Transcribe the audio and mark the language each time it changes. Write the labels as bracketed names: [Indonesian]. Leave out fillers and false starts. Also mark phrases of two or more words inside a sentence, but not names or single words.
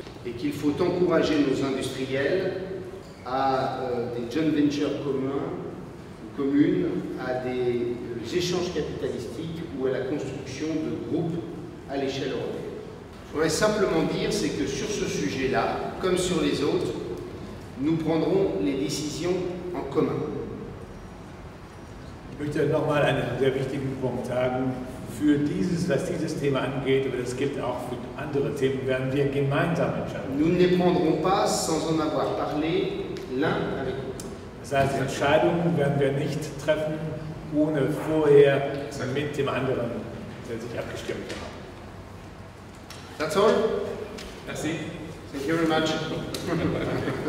[French] Et qu'il faut encourager nos industriels à des [English] joint ventures [French] communes, à des échanges capitalistiques ou à la construction de groupes à l'échelle européenne. Je voudrais simplement dire, c'est que sur ce sujet-là, comme sur les autres, nous prendrons les décisions en commun. [German] Ich möchte nochmal einen sehr wichtigen Punkt sagen. Was dieses Thema angeht, aber das gilt auch für andere Themen, werden wir gemeinsam entscheiden. [French] Nous ne les prendrons pas sans en avoir parlé l'un avec l'autre. [German] Das heißt, Entscheidungen werden wir nicht treffen, ohne vorher mit dem anderen sich abgestimmt zu haben. [English] That's all. [French] Merci. [English] Thank you very much.